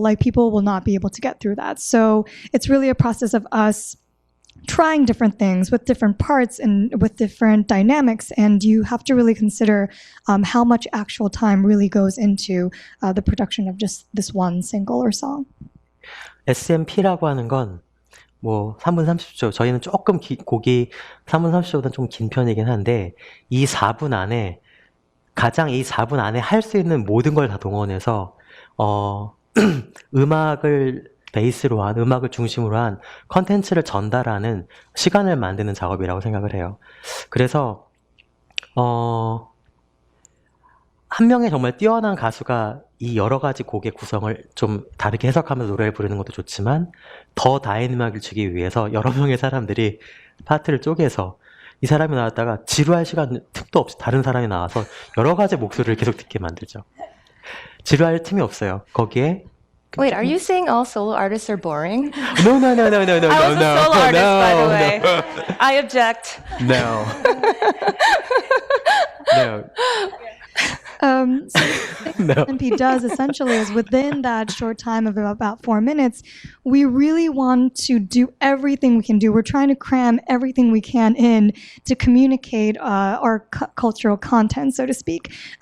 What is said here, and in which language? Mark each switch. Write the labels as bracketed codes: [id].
[en] Like people will not be able to get through that. So it's really a process of us trying different things with different parts and with different dynamics, and you have to really consider how much actual time really goes into the production of just this one single or song. [ko] SMP라고 하는 건 뭐 3분 30초, 저희는 조금 곡이 3분 30초보다 좀 긴 편이긴 한데 이 4분 안에 가장 이 4분 안에 할 수 있는 모든 걸 다 동원해서 음악을 베이스로 한, 음악을 중심으로 한 컨텐츠를 전달하는 시간을 만드는 작업이라고 생각을 해요. 그래서 한 명의 정말 뛰어난 가수가 이 여러 가지 곡의 구성을 좀 다르게 해석하면서 노래를 부르는 것도 좋지만 더 다이나믹을 주기 위해서 여러 명의 사람들이 파트를 쪼개서 이 사람이 나왔다가 지루할 시간 틈도 없이 다른 사람이 나와서 여러 가지 목소리를 계속 듣게 만들죠. 지루할 틈이 없어요. 거기에 [en] Wait, are you saying all solo artists are boring? No. I was a solo artist, by the way. I object. No. So what MP does essentially is within that short time of about 4 minutes, we really want to do everything we can do. We're trying to cram everything we can in to communicate our cultural content, so to speak.